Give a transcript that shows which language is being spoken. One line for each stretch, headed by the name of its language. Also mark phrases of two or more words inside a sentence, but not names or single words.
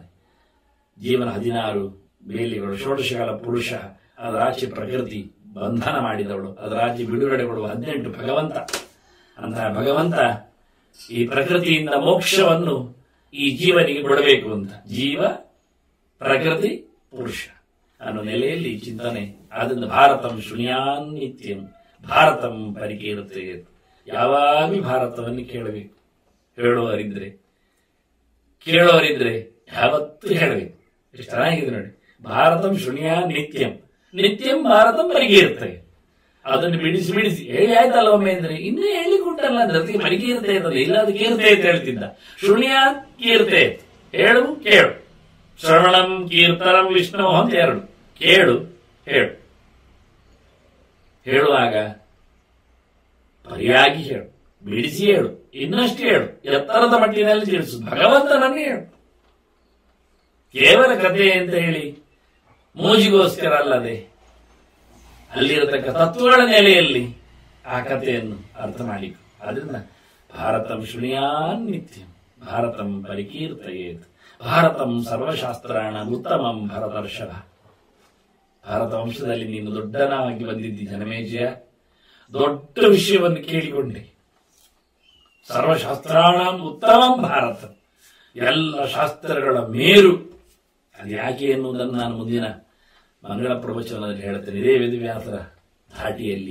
Kannada: ಜೀವನ 16 ಬೇಲಿಗಳು, ಷೋಡಶಕಾಲ ಪುರುಷ, ಅದರಾಚೆ ಪ್ರಕೃತಿ ಬಂಧನ ಮಾಡಿದವಳು, ಅದರಾಚೆ ಬಿಡುಗಡೆಗೊಳ್ಳುವ 18 ಭಗವಂತ. ಅಂತಹ ಭಗವಂತ ಈ ಪ್ರಕೃತಿಯಿಂದ ಮೋಕ್ಷವನ್ನು ಈ ಜೀವನಿಗೆ ಕೊಡಬೇಕು ಅಂತ ಜೀವ ಪ್ರಕೃತಿ ಪುರುಷ ಅನ್ನೋ ನೆಲೆಯಲ್ಲಿ ಚಿಂತನೆ.
Sanskrit: ಆದ್ದರಿಂದ ಭಾರತಂ ಶೃಣ್ಯಾನ್ ನಿತ್ಯಂ, ಭಾರತಂ ಪರಿಕೀರ್ತೆ.
Kannada: ಯಾವಾಗಲೂ ಭಾರತವನ್ನು ಕೇಳಬೇಕು. ಕೇಳೋರಿದ್ರೆ ಯಾವತ್ತೂ ಹೇಳಬೇಕು. ಎಷ್ಟು ಚೆನ್ನಾಗಿದೆ ನೋಡಿ.
Sanskrit: ಭಾರತಂ ಶೃಣ್ಯಾನ್ ನಿತ್ಯಂ, ನಿತ್ಯಂ ಭಾರತಂ ಪರಿಕೀರ್ತೆ.
Kannada: ಅದನ್ನು ಬಿಡಿಸಿ ಹೇಳಿ ಆಯ್ತಲ್ಲ ಒಮ್ಮೆ ಅಂದ್ರೆ ಇನ್ನೂ ಹೇಳಿಕೊಟ್ಟಲ್ಲ ಅಂದ್ರೆ ಅದಕ್ಕೆ ಪರಿಕೀರ್ತೆ ಇರ್ತದೆ. ಇಲ್ಲ ಅದು ಕೀರ್ತೆ ಅಂತ ಹೇಳ್ತಿದ್ದ.
Sanskrit: ಶೃಣ್ಯಾತ್ ಕೀರ್ತೆ,
Kannada: ಹೇಳು ಕೇಳು.
Sanskrit: ಶ್ರವಣಂ ಕೀರ್ತನಂ ವಿಷ್ಣು
Kannada: ಅಂತ 2. ಕೇಳು ಹೇಳು. ಹೇಳುವಾಗ ಪರಿಯಾಗಿ ಹೇಳು, ಬಿಡಿಸಿ ಹೇಳು, ಇನ್ನಷ್ಟು ಹೇಳು, ಎತ್ತರದ ಮಟ್ಟಿನಲ್ಲಿ ತಿಳಿಸು, ಭಗವಂತನನ್ನೇ ಹೇಳು. ಕೇವಲ ಕಥೆ ಅಂತ ಹೇಳಿ ಮೋಜಿಗೋಸ್ಕರ ಅಲ್ಲದೆ ಅಲ್ಲಿರತಕ್ಕ ತತ್ವಗಳ ನೆಲೆಯಲ್ಲಿ ಆ ಕಥೆಯನ್ನು ಅರ್ಥ ಮಾಡಿಕೊ.
Sanskrit: ಅದರಿಂದ ಭಾರತಂ ಶೃಣ್ಯಾನ್ ನಿತ್ಯಂ, ಭಾರತಂ ಪರಿಕೀರ್ತಯೇತ್, ಭಾರತಂ ಸರ್ವಶಾಸ್ತ್ರಾಣ ಉತ್ತಮಂ ಭರತರ್ಷಭ.
Kannada: ಭಾರತ ವಂಶದಲ್ಲಿ ನೀನು ದೊಡ್ಡನಾಗಿ ಬಂದಿದ್ದಿ ಜನಮೇಜಯ. ದೊಡ್ಡ ವಿಷಯವನ್ನು ಕೇಳಿಕೊಂಡೆ.
Sanskrit: ಸರ್ವಶಾಸ್ತ್ರಾಣ ಉತ್ತಮಂ ಭಾರತ,
Kannada: ಎಲ್ಲ ಶಾಸ್ತ್ರಗಳ ಮೇರು. ಅದು ಯಾಕೆ ಎನ್ನುವುದನ್ನು ನಾನು ಮುಂದಿನ ಮಂಗಳ ಪ್ರವಚನದಲ್ಲಿ ಹೇಳ್ತೇನೆ, ಇದೇ ವೇದವ್ಯಾಸರ ಧಾಟಿಯಲ್ಲಿ.